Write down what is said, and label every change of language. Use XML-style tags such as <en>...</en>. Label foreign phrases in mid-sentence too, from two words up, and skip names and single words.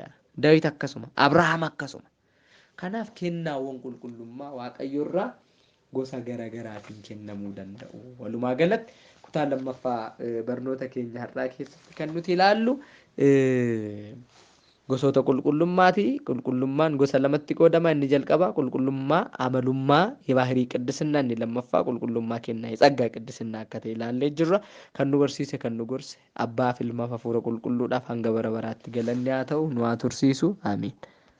<om>Daawit akkasuma, Abrahaam akkasuma. Kanaaf kennaawwan qulqullummaa Waaqayyoo irraa gosa garaagaraatiin kennamuu danda'u. Walumaa galatti kutaa lammaffaa barnoota keenya har'aa keessatti kan nuti ilaallu gosoota qulqullummaati. Qulqullummaan gosa lamatti qoodama. Inni jalqaba qulqullummaa amalummaa</om> <am>ባህሪ ቅድስና</am> <om>inni lammaffaa qulqullummaa kennaa</om> <am>ጸጋ ቅድስና</am> <om>akka ta'e ilaallee jirra. Kan nu barsiise kan nu gorse Abbaa fi Ilmaaf Hafuura Qulqulluudhaaf hanga bara baraatti galanni haa ta'u nu haa tursiisu. Amiin.</om>